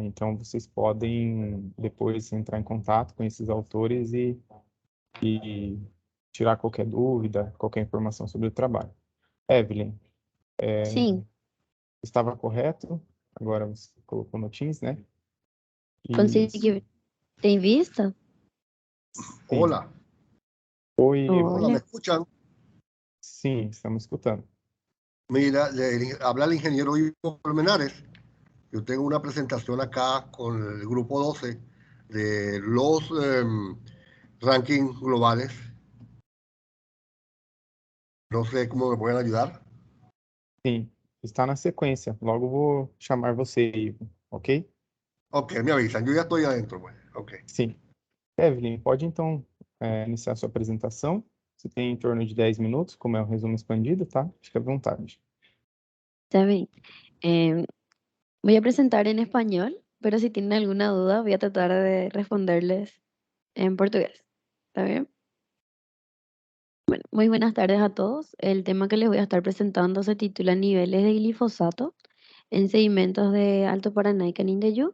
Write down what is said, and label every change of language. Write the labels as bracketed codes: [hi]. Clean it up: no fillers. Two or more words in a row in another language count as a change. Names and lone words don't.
[pt] Então vocês podem depois entrar em contato com esses autores e tirar qualquer dúvida, qualquer informação sobre o trabalho. Evelyn, Sim, estava correto? Agora você colocou no Teams, né? Isso. consegui. Tem vista? Sim. [es] Hola, [pt] Oi, [es] hola, ¿me [pt] Olha, [es] escuchan? [pt] sim, estamos escutando. [es] Mira, habla el ingeniero Ivo Colmenares. Yo tengo una presentación acá con el grupo 12 de los rankings globales. No sé cómo me pueden ayudar. [pt] Sim, está na sequência. Logo vou chamar você, Ivo, ok? [es] Ok, me avisan, yo ya estoy adentro, pues. Ok. [pt] Sim. Evelyn, pode então iniciar sua apresentação. Você tem em torno de 10 minutos, como é um resumo expandido, tá? Fique à vontade. [es] está bien. Voy a presentar en español, pero si tienen alguna duda voy a tratar de responderles en portugués. ¿Está bien? Bueno, muy buenas tardes a todos. El tema que les voy a estar presentando se titula Niveles de glifosato en sedimentos de Alto Paraná y Canindeyú.